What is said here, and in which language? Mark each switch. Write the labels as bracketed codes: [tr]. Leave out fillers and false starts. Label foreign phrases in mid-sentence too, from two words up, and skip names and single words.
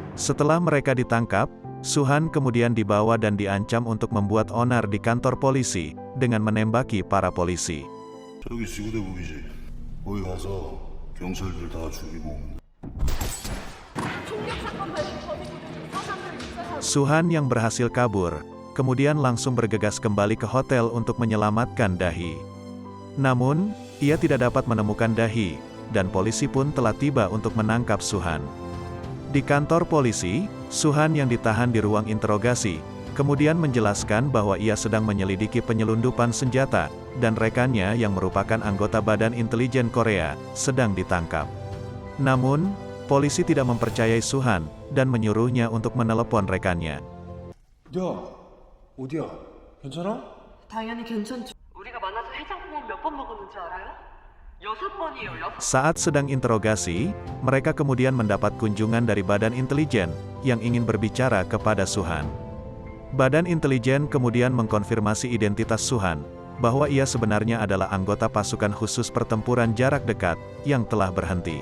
[id] Setelah mereka ditangkap, Suhan kemudian dibawa dan diancam untuk membuat onar di kantor polisi, dengan menembaki para polisi. [ko] 저기 지구대 보이지? 거기 가서 경찰들 다 죽이고 [id] Suhan yang berhasil kabur, kemudian langsung bergegas kembali ke hotel untuk menyelamatkan Dahi. Namun, ia tidak dapat menemukan Dahi, dan polisi pun telah tiba untuk menangkap Suhan. Di kantor polisi, Suhan yang ditahan di ruang interogasi, kemudian menjelaskan bahwa ia sedang menyelidiki penyelundupan senjata, dan rekannya yang merupakan anggota Badan Intelijen Korea, sedang ditangkap. Namun, polisi tidak mempercayai Suhan, dan menyuruhnya untuk menelepon rekannya. [ko] 야, 어디야? 괜찮아? 당연히 괜찮죠. 우리가 만나서 해장국은 몇 번 먹었는지 알아요? 6번이에요. 6번. [id] Saat sedang interogasi, mereka kemudian mendapat kunjungan dari Badan Intelijen, yang ingin berbicara kepada Suhan. Badan Intelijen kemudian mengkonfirmasi identitas Suhan, bahwa ia sebenarnya adalah anggota pasukan khusus pertempuran jarak dekat, yang telah berhenti.